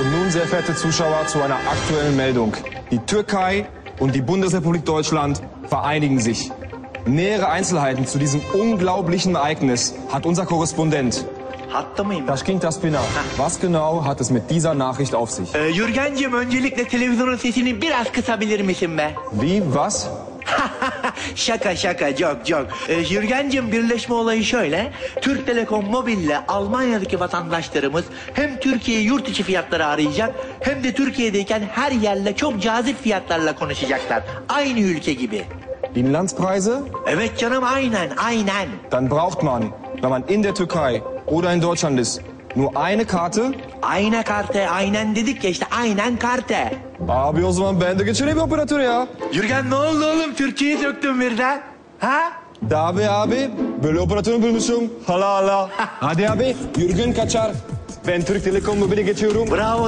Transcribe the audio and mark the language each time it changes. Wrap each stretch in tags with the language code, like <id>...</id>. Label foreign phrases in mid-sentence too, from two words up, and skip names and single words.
<de>sehr verehrte Zuschauer, zu einer aktuellen Meldung. Die Türkei und die Bundesrepublik Deutschland vereinigen sich. Nähere Einzelheiten zu diesem unglaublichen Ereignis hat unser Korrespondent.</de> <tr>Hatta mıyım? Taşkın Taspina.</tr> <de>Was genau hat es mit dieser Nachricht auf sich?</de> <tr>Yürgencim, öncelikle televizyonun sesini biraz kısabilir misin be?</tr> <de>Wie, was?</de> <tr>Şaka, joke. Yürgencim, birleşme olayı şöyle. Türk Telekom Mobil'le Almanya'daki vatandaşlarımız hem Türkiye yurt içi fiyatları arayacak hem de Türkiye'deyken her yerle çok cazip fiyatlarla konuşacaklar. Aynı ülke gibi.</tr> <de>Inlandspreise?</de> <tr>Evet canım, aynen.</tr> <de>Dann braucht man, wenn man in der Türkei oder in Deutschland ist, nur eine Karte.</de> <tr>Ayna karte, aynen dedik ya işte, aynen karte. Abi o zaman ben de geçireyim operatöre ya. Yürgen, ne oldu oğlum? Türkiye'yi söktün birden. Ha? Tabii abi, böyle operatörü bulmuşum. Hala. Hadi abi, Jürgen kaçar. Ben Türk Telekom Mobil'e geçiyorum. Bravo.</tr>